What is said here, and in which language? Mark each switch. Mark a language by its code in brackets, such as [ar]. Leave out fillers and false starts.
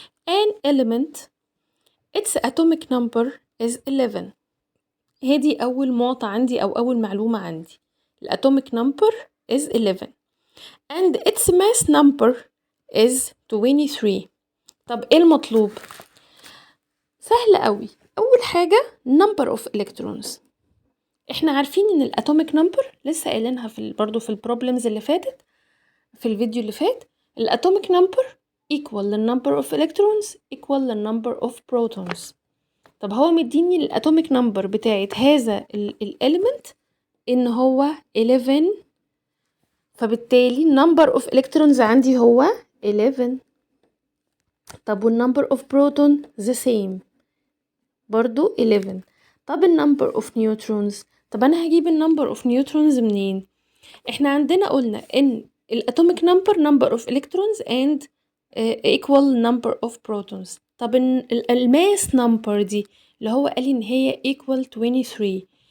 [en] An element its atomic number is 11. [ar] هذه أول معطى عندي أو أول معلومة عندي. [en] الatomic number is 11 and its mass number is 23. [ar] طب إيه المطلوب؟ سهل قوي. أول حاجة [en] number of electrons. [ar] إحنا عارفين إن الatomic number لسه قايلينها برضو في البروبلمز اللي فاتت، في الفيديو اللي فات. [en] الatomic number equal the number of electrons equal the number of protons. [ar] طب هو مديني الاتوميك نمبر بتاعت هذا الاليمنت ان هو 11، فبالتالي [en] number of electrons [ar] عندي هو 11. طب والنمبر [en] of proton the same [ar] برضو [en] 11. [ar] طب النمبر of neutrons، طب انا هجيب النمبر of neutrons منين؟ احنا عندنا قلنا ان الاتوميك [en] number of electrons and equal number of protons. [ar] طب الماس نمبر دي اللي هو قال ان هي [en] equal [ar] 23.